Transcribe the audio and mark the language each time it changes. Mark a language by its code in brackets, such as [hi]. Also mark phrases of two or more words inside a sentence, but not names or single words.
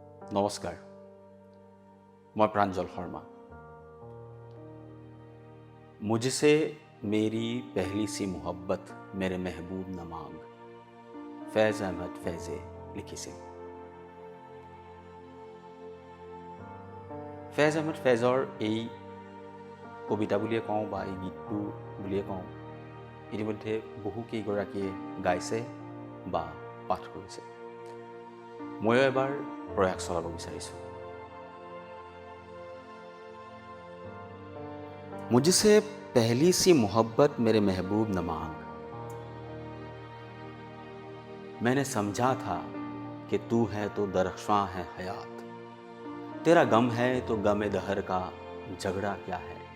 [as] নমস্কাৰ, মই প্ৰাঞ্জল শৰ্মা। [ur] مجھ سے میری پہلی سی محبت مرے محبوب نہ مانگ، فیض احمد فیضے লিখিছিল। [as] ফেজ আহমেদ ফেজৰ এই কবিতা বুলিয়ে কওঁ বা এই গীতটো বুলিয়ে কওঁ, ইতিমধ্যে বহুকেইগৰাকীয়ে গাইছে বা পাঠ কৰিছে। ময়ো এবাৰ প্ৰয়াস চলাব বিচাৰিছোঁ। [ur] مجھ سے پہلی سی محبت مرے محبوب نہ مانگ، میں نے سمجھا تھا کہ تو ہے تو درخشاں ہے حیات، تیرا غم ہے تو غم دہر کا جھگڑا کیا ہے,